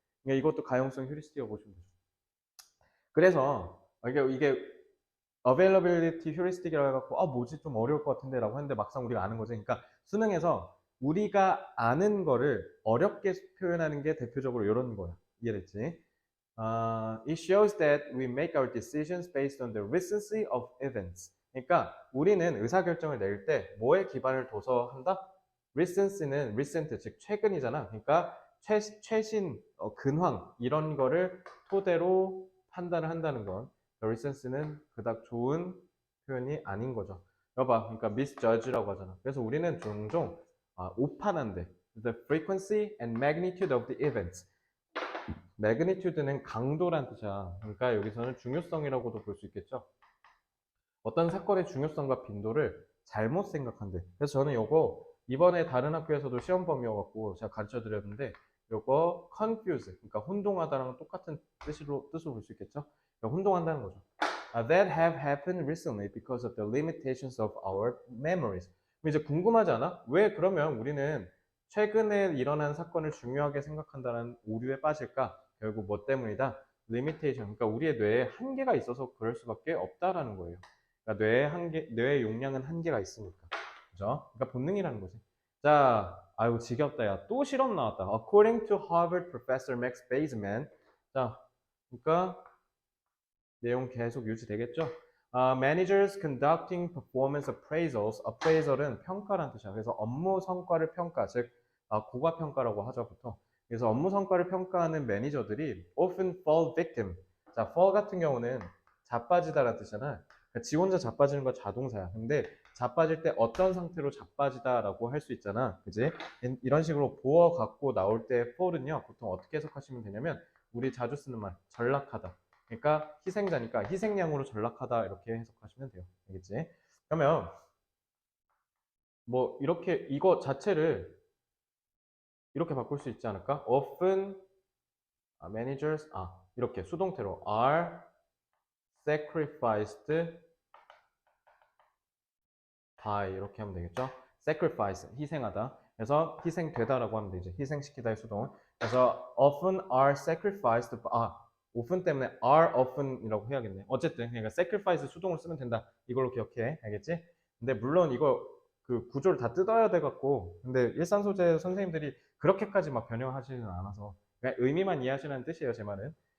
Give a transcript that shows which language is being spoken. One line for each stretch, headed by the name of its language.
Korean: 그러니까 이것도 가용성 휴리스틱이라고 보시면 되죠. 그래서 이게 availability heuristic이라고 해갖고 뭐지 좀 어려울 것 같은데 라고 했는데 막상 우리가 아는 거지. 그러니까 수능에서 우리가 아는 거를 어렵게 표현하는 게 대표적으로 이런 거야. 이해됐지?
English: It shows that we make our decisions based on the recency of events.
Korean: 그러니까 우리는 의사결정을 낼 때 뭐에 기반을 둬서 한다? recency는 recent, 즉 최근이잖아. 그러니까 최신, 근황 이런 거를 토대로 판단을 한다는 건 recency는 그닥 좋은 표현이 아닌 거죠. 여봐, 그러니까 misjudge라고 하잖아. 그래서 우리는 종종 오판한대.
English: The frequency and magnitude of the events.
Korean: magnitude는 강도란 뜻이야. 그러니까 여기서는 중요성이라고도 볼 수 있겠죠. 어떤 사건의 중요성과 빈도를 잘못 생각한대. 그래서 저는 요거 이번에 다른 학교에서도 시험 범위여갖고 제가 가르쳐 드렸는데 요거 confuse, 그러니까 혼동하다랑 똑같은 뜻으로 볼 수 있겠죠. 그러니까 혼동한다는 거죠.
English: That have happened recently because of the limitations of our memories.
Korean: 이제 궁금하지 않아? 왜 그러면 우리는 최근에 일어난 사건을 중요하게 생각한다는 오류에 빠질까? 결국 뭐 때문이다? limitation, 그러니까 우리의 뇌에 한계가 있어서 그럴 수밖에 없다라는 거예요. 그러니까 뇌의 용량은 한계가 있으니까. 그죠? 그러니까 본능이라는 거지. 자, 아이고, 지겹다, 야. 또 실험 나왔다.
English: According to Harvard professor Max Baseman.
Korean: 자, 그러니까 내용 계속 유지되겠죠?
English: Managers conducting performance appraisals.
Korean: appraisal은 평가라는 뜻이야. 그래서 업무 성과를 평가, 즉, 고과평가라고 하죠, 보통. 그래서 업무 성과를 평가하는 매니저들이
English: often fall victim.
Korean: 자, fall 같은 경우는 자빠지다라는 뜻이잖아. 그러니까 지 혼자 자빠지는 건 자동사야. 근데 자빠질 때 어떤 상태로 자빠지다라고 할 수 있잖아. 그지? 이런 식으로 보어 갖고 나올 때 fall은요, 보통 어떻게 해석하시면 되냐면, 우리 자주 쓰는 말, 전락하다. 그러니까 희생자니까 희생양으로 전락하다 이렇게 해석하시면 돼요. 알겠지? 그러면 뭐 이렇게 이거 자체를 이렇게 바꿀 수 있지 않을까?
English: often managers
Korean: 이렇게 수동태로
English: are sacrificed by
Korean: 이렇게 하면 되겠죠? sacrifice 희생하다. 그래서 희생되다라고 하면 되죠. 희생시키다의 수동은. 그래서
English: often are sacrificed.
Korean: often 때문에 are often이라고 해야겠네. 어쨌든 그러니까 sacrifice 수동을 쓰면 된다. 이걸로 기억해. 알겠지? 근데 물론 이거 그 구조를 다 뜯어야 돼 갖고 근데 일산 소재 선생님들이 그렇게까지 막 변형하지는 않아서 그냥 의미만 이해하시라는 뜻이에요. 제 말은.